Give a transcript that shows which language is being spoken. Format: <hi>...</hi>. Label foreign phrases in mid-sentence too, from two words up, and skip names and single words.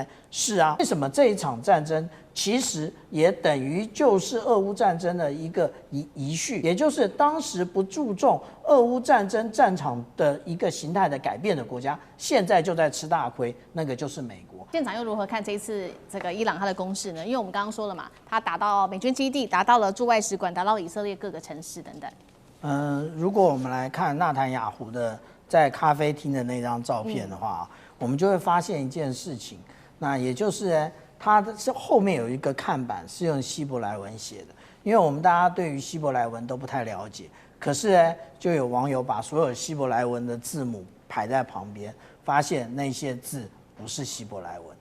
<zh>是啊，為什麼這一場戰爭其實也等於就是俄烏戰爭的一個遺緒，也就是當時不注重俄烏戰爭戰場的一個形態的改變的國家，現在就在吃大虧，那個就是美國。現場又如何看這一次這個伊朗它的攻勢呢？因為我們剛剛說了嘛，它打到美軍基地，打到了驻外使館，打到了以色列各個城市等等。如果我們來看納坦雅胡的在咖啡廳的那張照片的话，我們就會發現一件事情，那也就是它是後面有一個看板是用希伯來文寫的，因為我們大家對於希伯來文都不太了解，可是就有網友把所有希伯來文的字母排在旁邊，發現那些字不是希伯来文。</zh>